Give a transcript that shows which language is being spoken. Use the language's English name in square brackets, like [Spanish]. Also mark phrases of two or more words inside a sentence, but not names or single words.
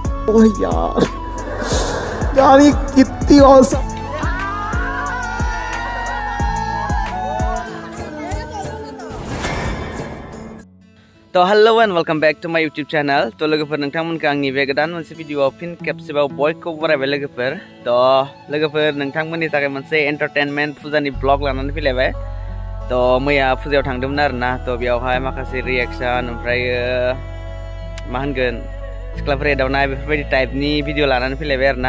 [Hindi] ओह यार यार ये कितनी औसम। [English] तो hello and welcome back to my YouTube channel. [Bodo] तो लोगोफोर नोंथांमोनखौ आंनि बे गोदान मोनसे भिडियोआव फिन खेबसेबाव बयखौबो बरायबाय लोगोफोर। तो लोगोफोर नोंथांमोननि थाखाय मोनसे एन्टारटेनमेन्ट फुजानि ब्लग लानानै फैलायबाय। तो मैया फुजायाव थांदोंमोन आरोना। तो बेयावहाय माखासे रिएक्शन ओमफ्राय मा होनगोन सिख्लाफोर एदावनाय बेफोरबायदि टाइपनि भिडियो लानानै फैलायबाय आरोना।